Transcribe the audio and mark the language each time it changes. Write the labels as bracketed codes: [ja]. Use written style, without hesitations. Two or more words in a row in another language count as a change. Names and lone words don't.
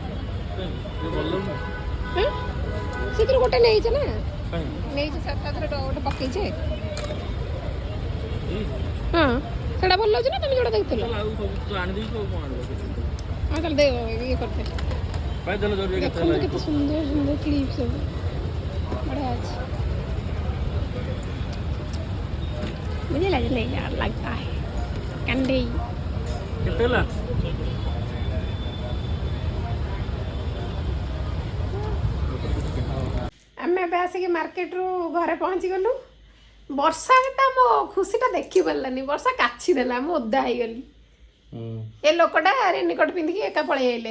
[or] ସେଥିରୁ ଗୋଟେ ନେଇଛ ନା ନେଇଛି ସାତଟା ଗୋଟେ ପକେଇଛେ ହଁ ସେଇଟା ଭଲ ଲାଗୁଛି ନା ତମେ ଯୋଉଟା ଦେଖିଥିଲ ହଁ ତାହେଲେ ଇଏ କରିତେ ଦେଖନ୍ତୁ କେତେ ସୁନ୍ଦର ସୁନ୍ଦର କ୍ଲିପ୍ ସବୁ ବଢ଼ିଆ ଅଛି [hi] मुझे लगने यार लगता है कंडे [or] କେତେ ହେଲା ଆମେ ଏବେ ଆସିକି ମାର୍କେଟରୁ ଘରେ ପହଞ୍ଚିଗଲୁ ବର୍ଷାଟା ମୋ ଖୁସିଟା ଦେଖିପାରିଲାନି ବର୍ଷା କାଛି ଦେଲା ମୁଁ ଓଦା ହେଇଗଲି ଏ ଲୋକଟା ରେନିକୋଟ ପିନ୍ଧିକି ଏକା ପଳେଇ ଆଇଲେ